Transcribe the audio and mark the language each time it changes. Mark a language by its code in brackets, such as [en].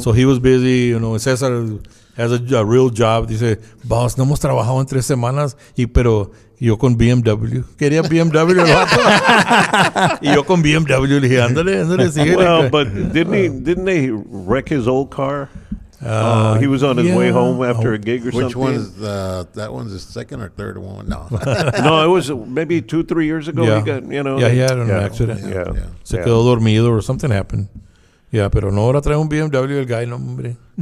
[en] So he was busy, Cesar has a real job. [es] Dice, boss, no hemos trabajado en 3 semanas, pero yo con BMW. Quería BMW el vato. Y yo con BMW le dije, ándale, sigue. [en] Well, but didn't they wreck his old car? He was on his way home after a gig or something. Which one is that one's the second or third one? No. No, it was maybe 2-3 years ago. Yeah. He got, he had an accident. [es] Se quedó dormido [en] or something happened. [es] Yeah, pero no, ahora trae un BMW el guy, no, hombre.